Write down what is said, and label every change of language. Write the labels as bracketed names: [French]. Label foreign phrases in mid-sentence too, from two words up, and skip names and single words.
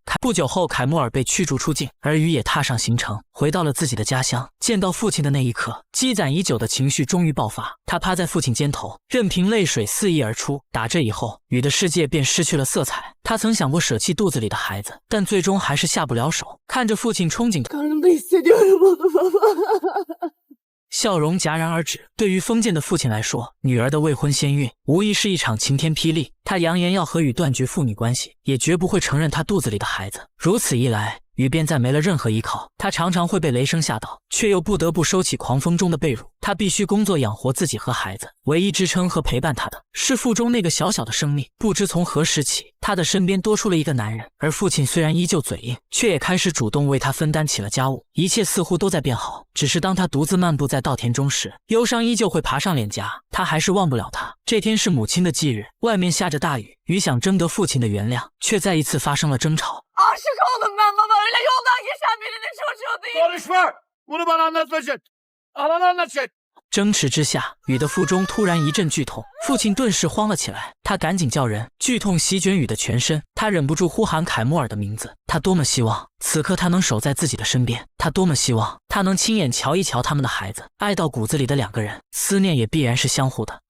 [Chinese] 不久后，凯莫尔被驱逐出境，而雨也踏上行程，回到了自己的家乡。见到父亲的那一刻，积攒已久的情绪终于爆发，他趴在父亲肩头，任凭泪水肆意而出。打这以后，雨的世界便失去了色彩。他曾想过舍弃肚子里的孩子，但最终还是下不了手。看着父亲憧憬， [Turkish] Karnımda hissediyorum onu baba. [Chinese] 笑容戛然而止。对于封建的父亲来说，女儿的未婚先孕无疑是一场晴天霹雳。他扬言要和雨断绝父女关系，也绝不会承认他肚子里的孩子。如此一来，雨便再没了任何依靠。他常常会被雷声吓到，却又不得不收起狂风中的被褥。他必须工作养活自己和孩子，唯一支撑和陪伴他的是腹中那个小小的生命。不知从何时起，他的身边多出了一个男人，而父亲虽然依旧嘴硬，却也开始主动为他分担起了家务。一切似乎都在变好，只是当他独自漫步在稻田中时，忧伤依旧会爬上脸颊，他还是忘不了他。这天是母亲的忌日，外面下着大雨，雨想征得父亲的原谅，却再一次发生了争吵。 [Turkish] Aşık oldum ben baba, öyle yoldan geçen birinin çocuğu değil. Konuşma! Bunu bana anlatma Jet. Ananı anlat Jet. [Chinese] 争持之下，雨的腹中突然一阵剧痛，父亲顿时慌了起来，他赶紧叫人，剧痛席卷雨的全身，他忍不住呼喊凯莫尔的名字。他多么希望此刻他能守在自己的身边，他多么希望他能亲眼瞧一瞧他们的孩子。爱到骨子里的两个人，思念也必然是相互的。